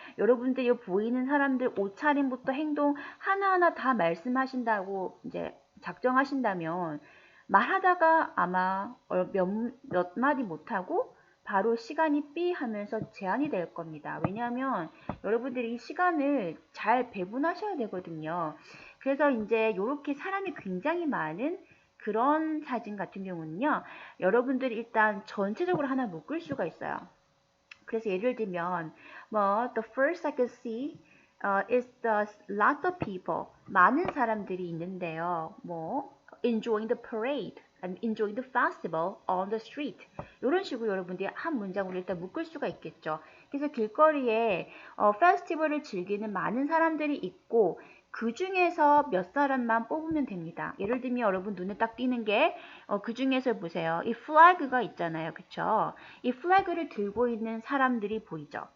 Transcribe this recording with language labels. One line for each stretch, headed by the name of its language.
Korean: 여러분들이 보이는 사람들 옷차림부터 행동 하나하나 다 말씀하신다고 이제 작정하신다면, 말하다가 아마 몇 마디 못하고 바로 시간이 삐 하면서 제한이 될 겁니다. 왜냐하면 여러분들이 이 시간을 잘 배분하셔야 되거든요. 그래서 이제 이렇게 사람이 굉장히 많은 그런 사진 같은 경우는요, 여러분들이 일단 전체적으로 하나 묶을 수가 있어요. 그래서 예를 들면
English: the first I could see is the lots of people,
Korean: 많은 사람들이 있는데요.
English: enjoying the parade and enjoying the festival on the street.
Korean: 이런 식으로 여러분들이 한 문장으로 일단 묶을 수가 있겠죠. 그래서 길거리에 페스티벌을 즐기는 많은 사람들이 있고, 그 중에서 몇 사람만 뽑으면 됩니다. 예를 들면 여러분 눈에 딱 띄는 게 그 중에서 보세요. 이 플래그가 있잖아요. 그쵸? 이 플래그를 들고 있는 사람들이 보이죠.